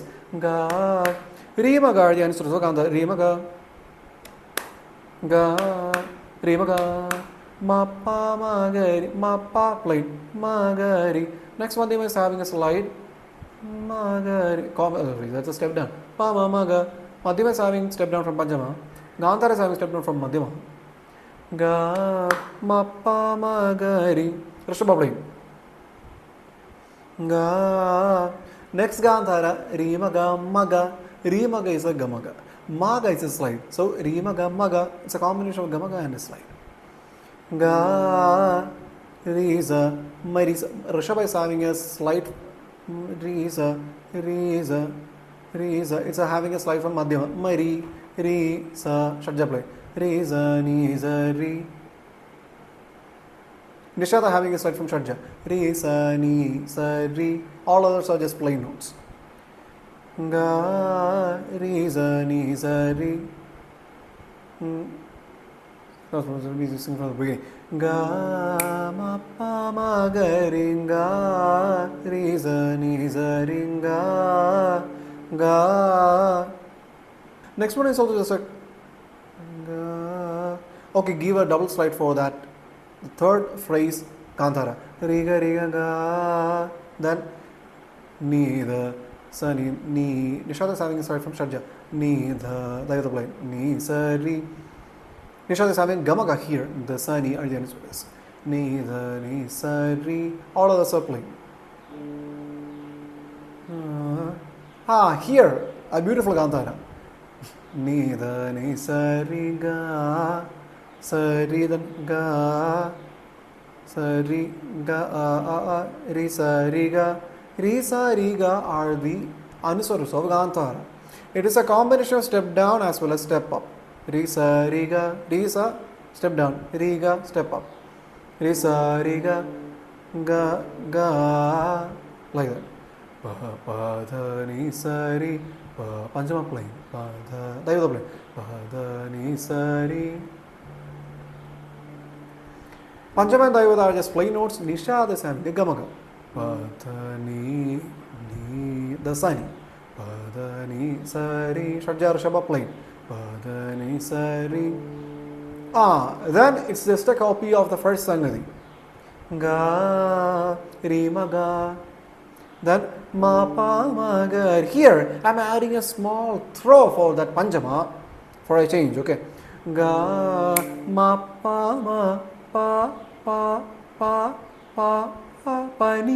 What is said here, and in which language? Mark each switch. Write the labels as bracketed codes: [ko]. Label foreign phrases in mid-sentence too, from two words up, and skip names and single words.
[en] Ga, ri, ma, ga, the answer is Gandhara. Ri, ma, ga. Ga, ri, ma, ga. Ma, pa, ma, ga, ri. Ma, pa, plain. Ma, ga, ri. Next one, they is having a slide. Ma, ga, ri. That's a step down. Pa, ma, ma, ga. Madhyama is having step down from Panjama. Gandhara is having step down from Madhyama. Ga, ma, pa, ma, ga, ri. Rishabha plain. Ga. Next Gandhara, ri, ma, ga, ma, ga. Ri, ma, ga is a gamaga. Ma, ga is a slide. So, ri, ma, ga, ma, ga. It's a combination of gamaga and a slide. Ga, ri, za, ma, ri, za. Rishabha is having a slide. Ri, za, ri, za, ri, za. It's having a slide from Madhyama. Ma, ri, sa. Shadja play. Ri, za, ni, za, ri. Nishada having a slide from Shadja. Re, sa, ni, sa, ri. All others are just plain notes. Ga, re, sa, ni, sa, ri. That's what we'll be singing from the beginning. Ga, ma, pa, ma, ga, ri, ga. Re, sa, ni, sa, ri, ga. Ga. Next one is also just a ga. Okay, give a double slide for that. The third phrase, Gandhara. Riga, riga, ga. Then, ni, the, sa, ni, ni. Nishada is having a slide from Shadja. Ni, the, like the play. Ni, sa, ri. Nishada is having gamaga here. The sa, ni are the ends of this. Ni, the, ni, sa, ri. All others are playing. Here, a beautiful Gandhara. Ni, the, ni, sa, ri, ga. Sa, ri, then, ga. Sa, ri, ga, ri, sa, ri, ga. Ri, sa, ri, ga are the Anuswarus of Gandhara. It is a combination of step down as well as step up. Re sa re ga, re sa, step down, re ga, step up. Re sa re ga, ga, like that. Pa pa dha ni sa re, pa Panchama playing, pa dha, Daivada playing, pa dha ni sa re. Panchama and Daivada are just plain notes. Nishad is having a gamaga. Pa dha ni, the sani. Pa dha ni sa re, Shadja Rishabha playing. Pa dha ni sa re. Then it's just a copy of the first Sangadhi. Ga, re ma ga. Then ma pa ma ga. Here I'm adding a small throw for that Panchama for a change. Okay. Ga, ma pa ma, pa pa pa pa pa pa ni.